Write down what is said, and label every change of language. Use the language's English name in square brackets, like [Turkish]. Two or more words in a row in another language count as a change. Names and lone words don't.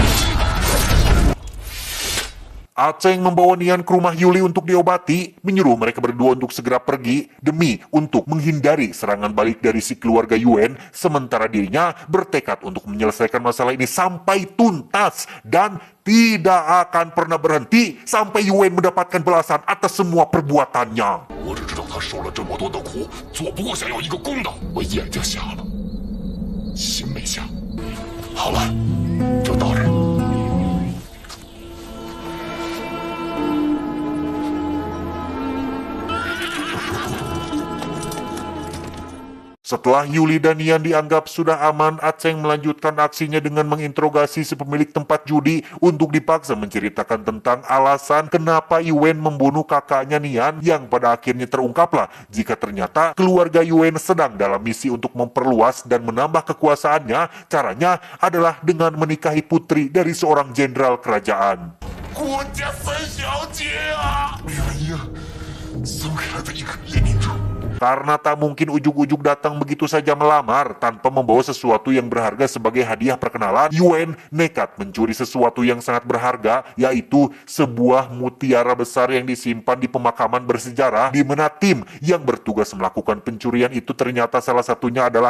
[Indonesian] Aceng membawa Nian ke rumah Yuli untuk diobati, menyuruh mereka berdua untuk segera pergi demi untuk menghindari serangan balik dari si keluarga Yuan, sementara dirinya bertekad untuk menyelesaikan masalah ini sampai tuntas dan tidak akan pernah berhenti sampai Yuan mendapatkan balasan atas semua perbuatannya. [Chinese] 我只知道他受了这么多的苦，做不过想要一个公道，我眼睛瞎了，心没瞎。好了，就到这儿。 [Indonesian] Setelah Yuli dan Nian dianggap sudah aman, Aceng melanjutkan aksinya dengan menginterogasi si pemilik tempat judi untuk dipaksa menceritakan tentang alasan kenapa Yuan membunuh kakaknya Nian yang pada akhirnya terungkaplah jika ternyata keluarga Yuan sedang dalam misi untuk memperluas dan menambah kekuasaannya. Caranya adalah dengan menikahi putri dari seorang jenderal kerajaan. [Chinese] 国家三小姐啊！原因送给了他一颗夜明珠。 [Indonesian] Karena tak mungkin ujuk-ujuk datang begitu saja melamar tanpa membawa sesuatu yang berharga sebagai hadiah perkenalan, Yuan nekat mencuri sesuatu yang sangat berharga, yaitu sebuah mutiara besar yang disimpan di pemakaman bersejarah, di mana tim yang bertugas melakukan pencurian itu ternyata salah satunya adalah